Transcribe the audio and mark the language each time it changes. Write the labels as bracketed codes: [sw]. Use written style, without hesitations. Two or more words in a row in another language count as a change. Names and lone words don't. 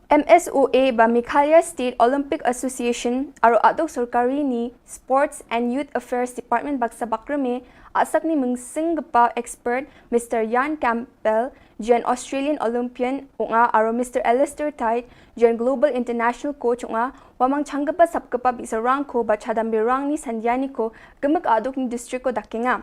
[grt] MSOA ba Meghalaya State Olympic Association aro adok sarkari ni Sports and Youth Affairs Department baksa bakrame asak ni mengsingpa expert Mr. Jan Campbell jen [en] Australian Olympian [grt] unga aro Mr. Alistair Tite jen [en] Global International Coach [grt] unga wamang changgapa sapkapa bisarang ko ba chadambirang ni sandiani ko gemek adok ni district ko dakinga.